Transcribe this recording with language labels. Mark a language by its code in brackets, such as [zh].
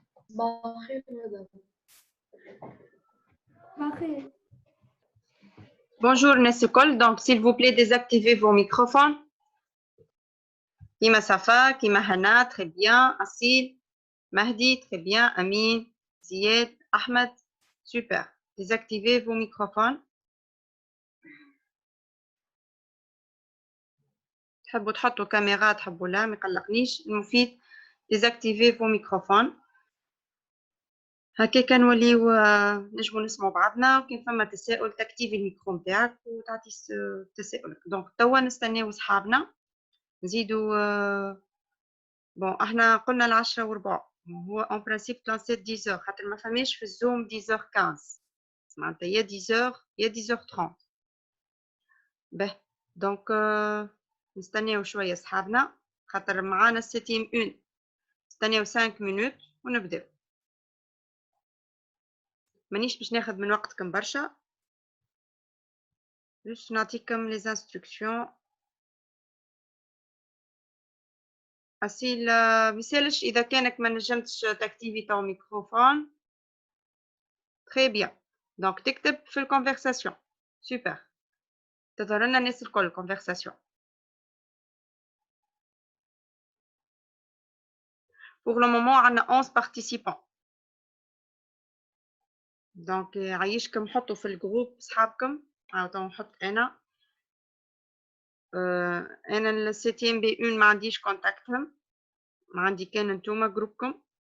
[ar] بخير مدام. بخير. [fr] Bonjour [ar] الناس الكل. [fr] Donc, s'il vous plaît, désactivez vos microphones. [ar] كيما صفا، كيما هنا، [fr] très bien. Asil, Mahdi, très bien. Amin, Zied, Ahmed, super. Désactivez vos microphones. [ar] تحبوا تحطوا كاميرا تحبوا لا ما يقلقنيش. المفيد [fr] désactivez vos microphones. [ar] هكا كنوليو نجمو نسمعوا بعضنا، وكان فما تساؤل تكتيفي الميكرو نتاعك وتعطي تساؤلك. دونك توا نستناو صحابنا نزيدو. بون احنا قلنا 10:15، هو اون برانسيب كان 10 خاطر ما فماش في الزوم 10:15 معناتها يا 10 يا 10:30. به دونك نستناو شويه صحابنا خاطر معانا السيتيم 1. نستناو 5 مينوت ونبداو. مانيش باش ناخذ من وقتكم برشا، باش نعطيكم لي انستركسيون. أسيل ميسالش إذا كانك ما نجمتش تاكتيفي تو ميكروفون. تري بيان. دونك تكتب في الكونفرساسيون. سوبر. تظهر لنا الناس الكل الكونفرساسيون. [fr] Pour le moment [ar] عندنا [fr] 11 participants. [ar] دونك عايشكم حطوا في الجروب صحابكم. تو نحط أنا. أنا السيتيم بي 1 ما عنديش كونتاكتهم، ما عندي كان نتوما جروبكم.